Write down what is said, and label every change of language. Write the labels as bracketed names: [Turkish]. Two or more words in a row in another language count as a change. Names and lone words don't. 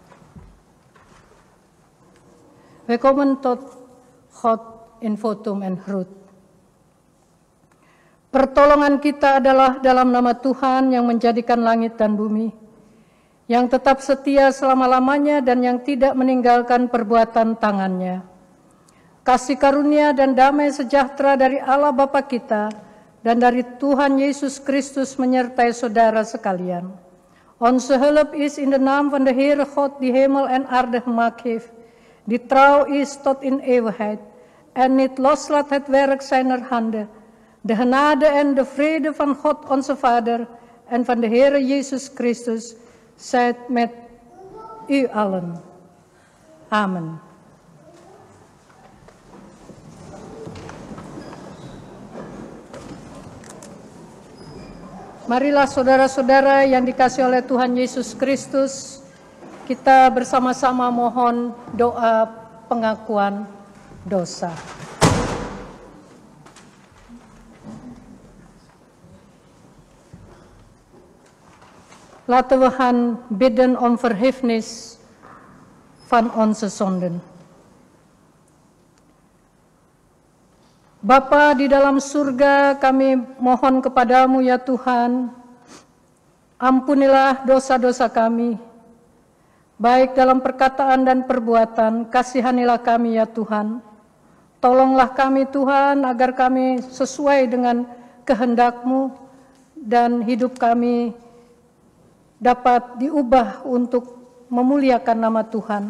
[Dutch] Willkommen tot God in votum en groet. [Indonesian] Pertolongan kita adalah dalam nama Tuhan yang menjadikan langit dan bumi, yang tetap setia selama-lamanya dan yang tidak meninggalkan perbuatan tangannya. Kasih karunia dan damai sejahtera dari Allah Bapa kita dan dari Tuhan Yesus Kristus menyertai saudara sekalian. [Dutch] Onze hulp is in de naam van de Heere God die hemel en aarde gemaakt heeft, die trouw is tot in eeuwigheid en niet loslaat het werk zijner handen. De genade en de vrede van God onze Vader en van de Heere Jezus Christus zij met u allen. Amen. [Indonesian] Marilah saudara-saudara yang dikasihi oleh Tuhan Yesus Kristus, kita bersama-sama mohon doa pengakuan dosa. [Dutch] Laten we gaan bidden om vergiffenis van onze zonden. [Indonesian] Bapa di dalam surga, kami mohon kepadamu ya Tuhan, ampunilah dosa-dosa kami, baik dalam perkataan dan perbuatan. Kasihanilah kami ya Tuhan. Tolonglah kami Tuhan, agar kami sesuai dengan kehendak-Mu dan hidup kami dapat diubah untuk memuliakan nama Tuhan.